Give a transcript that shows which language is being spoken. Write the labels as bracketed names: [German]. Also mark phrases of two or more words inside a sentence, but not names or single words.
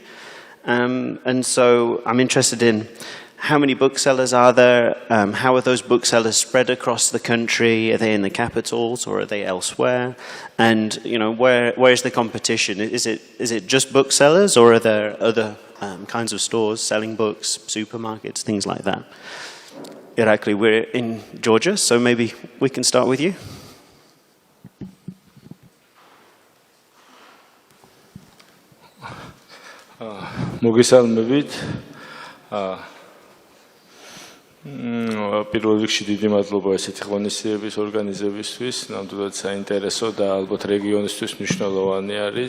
[English] And so I'm interested in how many booksellers are there, how are those booksellers spread across the country, are they in the capitals or are they elsewhere, and where is the competition? Is it just booksellers, or are there other kinds of stores selling books, supermarkets, things like that? Irakli, we're in Georgia, so maybe we can start with you. [Georgian] მოგესალმებით. პირველ რიგში დიდი მადლობა ესეთი ღონისძიების ორგანიზებისთვის, ნამდვილად საინტერესო და ალბათ რეგიონისთვის მნიშვნელოვანი არის.